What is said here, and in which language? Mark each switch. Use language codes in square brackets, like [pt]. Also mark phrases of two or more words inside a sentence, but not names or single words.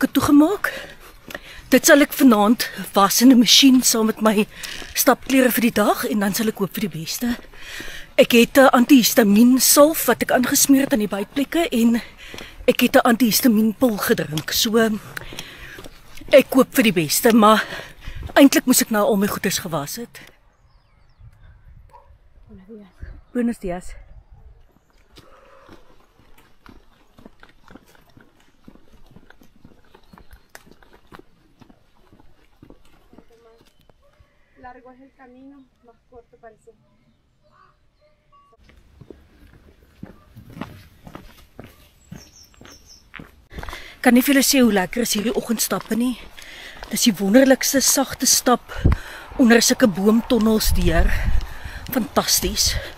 [af] In 2 plastiek sakke toegemaak. Dit sal ek vanaand was in 'n masjien saam met my stapklere vir die dag en dan sal ek hoop vir die beste. Ek het 'n antihistamiin salf wat ek aangesmeer het aan die bytplekke en ek het 'n antihistamienpil gedrink. So ek hoop vir die beste, maar eintlik moes ek nou al my goeders gewas het. [es] Buenos dias. Largo es el camino, más corto parece. [af] Kan nie vir julle sê hoe lekker is hierdie oggendstappe nie. Dis die wonderlikste sagte stap onder sulke boomtonnels deur. Fantasties.